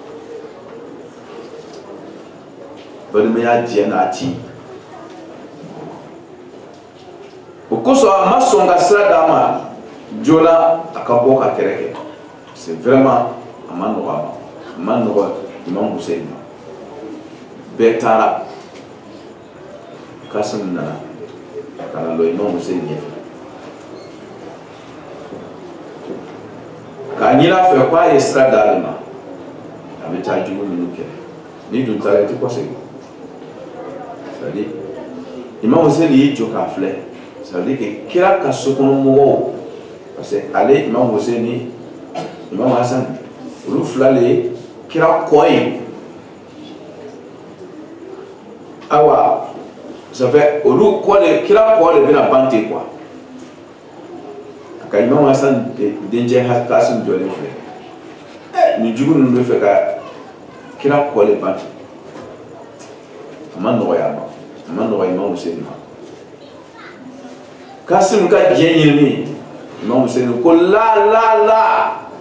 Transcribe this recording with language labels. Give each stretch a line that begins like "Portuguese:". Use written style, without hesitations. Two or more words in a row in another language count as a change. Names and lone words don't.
Bambara: balimaya diɲɛ n'a ti o kosɔn a ma sɔn ka sira d'a ma joona a ka bɔ ka kɛlɛ kɛ
French: c'est vraiment
Bambara: a ma nɔgɔ Imam Hussein ma bɛɛ taara Qasim nana ka na lɔ Imam Hussein ɲɛfɛ k'a ɲini a fɛ k'a ye sira d'ale ma a bɛ taa jugu minnu kɛ ni dun taara i tɛ kɔsegin
French: c'est à dire
Bambara: Imam Hussein y'i jɔ k'a filɛ
French: ça veut dire que
Bambara: kira ka sokɔnɔmɔgɔw
French: parce que
Bambara: ale Imam Hussein ni Imam Hassan olu fila le ye kira kɔ ye awa
French: ça fait
Bambara: olu kɔ de kira kɔ de bɛna ban ten quoi ka Imam Hassan dencɛ Qasim jɔlen filɛ ni jugu ninnu bɛ fɛ ka kira kɔ de ban a ma nɔgɔya a ma nɔgɔ Imam Hussein ma Qasim ka diɲɛ ɲinini Imam Hussein ko la